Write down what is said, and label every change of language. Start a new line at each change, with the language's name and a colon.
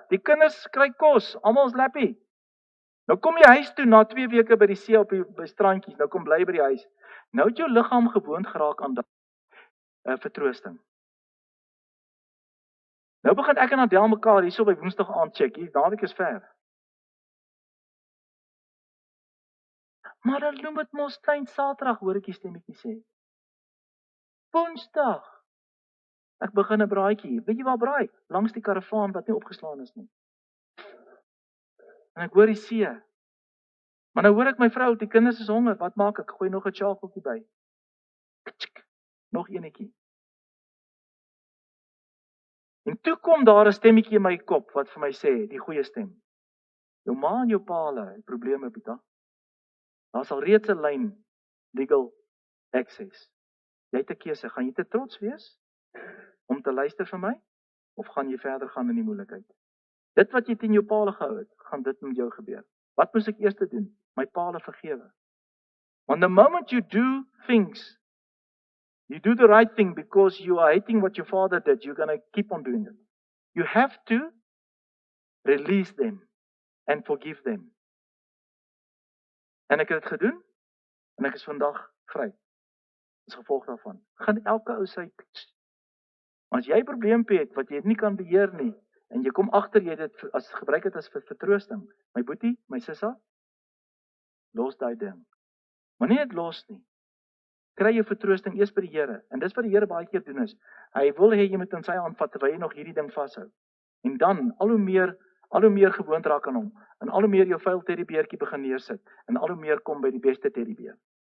Afrikaans: Die kinders kry kos, almal is happy. Nou kom jy huis toe na 2 weke by die see op die by strandjies. Nou kom bly by die huis. Nou het jou liggaam gewoond geraak aan vertroosting. Nou begin ek en Adel mekaar hierso by Woensdag aand check. Hier naweek is ver. Maar dan noem dit mos klein Saterdag, hoor ek die stemmetjie sê. Woensdag. Ek begin 'n braaitjie. Weet jy waar braai? Langs die karavaan wat nie opgeslaan is nie. En ek hoor die see. Maar nou hoor ek my vrou, die kinders is honger. Wat maak ek? Gooi nog 'n chakeltjie by. Tsk, nog enetjie. En toe kom daar 'n stemmetjie in my kop wat vir my sê, die goeie stem. Jou ma en jou pa het probleme, Pieter. Daar's al reeds 'n lyn legal access. Jy het 'n keuse. Gaan jy te trots wees om te luister vir my of gaan jy verder gaan in die moeilikheid? Dit wat jy teen jou pa gehou het, gaan dit met jou gebeur. Wat moet ek eers doen? My pa vergewe.
English: Want the moment you do things, you do the right thing because you are hating what your father did, you're going to keep on doing it. You have to release them and forgive them.
Afrikaans: En ek het dit gedoen en ek is vandag vry. As gevolg daarvan. Gaan elke ou sy pitch. Maar as jy 'n probleempie het wat jy nie kan beheer nie en jy kom agter jy dit as gebruik dit as vertroosting, my boetie, my sissa, los daai ding. Moenie dit los nie. Kry jou vertroosting eers by die Here. En dis wat die Here baie keer doen is. Hy wil hê jy moet in sy hand vat terwyl jy nog hierdie ding vashou. En dan al hoe meer gewoond raak aan hom en al hoe meer jou vuil teddybeertjie begin neersit en al hoe meer kom by die beste teddybeer.